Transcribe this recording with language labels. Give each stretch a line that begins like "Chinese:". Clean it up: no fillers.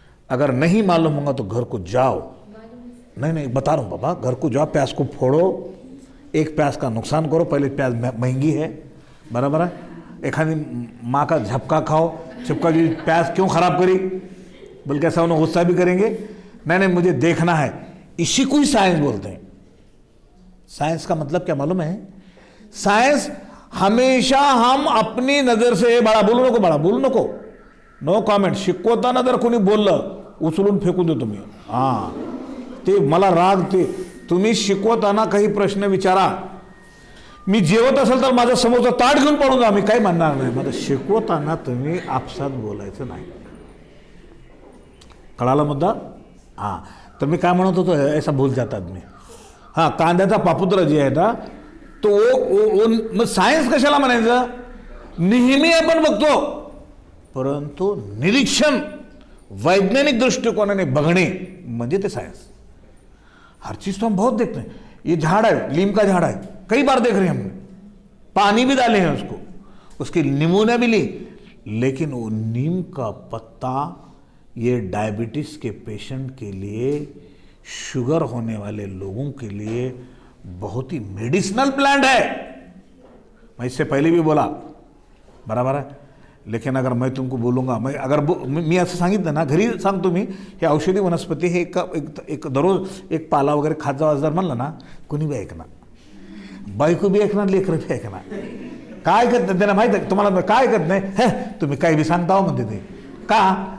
Hindi: अगर नहीं मालूम होगा तो घर को जाओ, नहीं बता रहा हूं बाबा, घर को जाओ, प्याज को फोड़ो, एक प्याज का नुकसान करो, पहले प्याज महंगी है, बराबर है? एक माँ का झपका खाओ, झपका जी प्याज क्यों खराब करी, बल्कि ऐसा उन्हें गुस्सा भी करेंगे। नहीं, मुझे देखना है, इसी को ही साइंस बोलते हैं। साइंस का मतलब क्या मालूम है? साइंस हमेशा हम अपनी नजर से,
Marathi: बाळा बोलू नको,
English: no comment,
Marathi: शिकवताना जर कोणी बोललं उचलून फेकून देतो मी, हां ते मला राग, ते तुम्ही शिकवताना काही प्रश्न विचारा, मी जेवत असेल तर माझं समोरचं ताट घेऊन पडून जा, मी काही म्हणणार नाही, मला शिकवताना तुम्ही आपसात बोलायचं नाही, कळाला मुद्दा? हां, तर मी काय म्हणत होतो,
Hindi: ऐसा भूल जाता आदमी।
Marathi: हां, कांद्याचा पापुत्रा जे आहे ना, तो मग सायन्स कशाला म्हणायचं? नेहमी आपण बघतो, परंतु निरीक्षण, वैज्ञानिक दृष्टिकोनाने बघणे म्हणजे ते सायन्स।
Hindi: हर चीज तो हम बहुत देखते हैं, ये झाड़ है, नीम का झाड़ है, कई बार देख रहे हैं हमने, पानी भी डाले हैं उसको, उसकी नमूने भी ली, लेकिन वो नीम का पत्ता ये डायबिटीज के पेशेंट के लिए, शुगर होने वाले लोगों के लिए बहुत ही मेडिसिनल प्लांट है। मैं इससे पहले भी बोला, बराबर है? लेकिन अगर मैं तुमको बोलूँगा,
Marathi: मी असं सांगितलं ना, घरी सांगतो मी, हे औषधी वनस्पती हे एक दररोज एक पाला वगैरे खात जावा जर म्हणलं ना, कोणी बी ऐकणार, बायको बी ऐकणार, लेकरं बी ऐकणार, काय करत नाही त्यांना माहीत आहे तुम्हाला, काय करत नाही, हे तुम्ही काही बी सांगता हो म्हणते ते, का?